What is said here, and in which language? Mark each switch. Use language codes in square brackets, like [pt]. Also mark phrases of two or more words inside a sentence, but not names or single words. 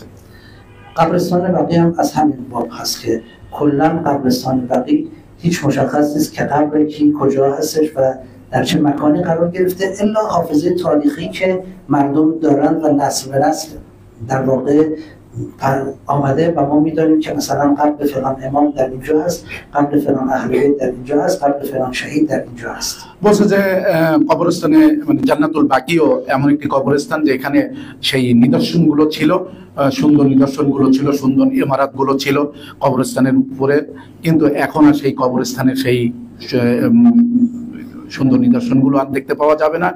[fa] قبرستان بقیع هم از همین باب هست که کلا قبرستان بقیع هیچ مشخص نیست که قبر کی کجا هستش و در چه مکانی قرار گرفته، الا حافظه تاریخی که مردم دارن و نسل به نسل در واقع آمده و ما میدانیم که مثلا قبر فلان امام در اینجا هست، قبر فلان اهل بیت در اینجا هست، قبر فلان شهید در اینجا هست. [bn] বলছে যে কবরস্থানে মানে জান্নাতুল বাকিও এমন একটি কবরস্থান যেখানে সেই নিদর্শনগুলো ছিল, সুন্দর নিদর্শনগুলো ছিল, সুন্দর ইমারতগুলো ছিল কবরস্থানের উপরে, কিন্তু এখন আর সেই কবরস্থানের সেই সুন্দর নিদর্শনগুলো আর দেখতে পাওয়া যাবে না।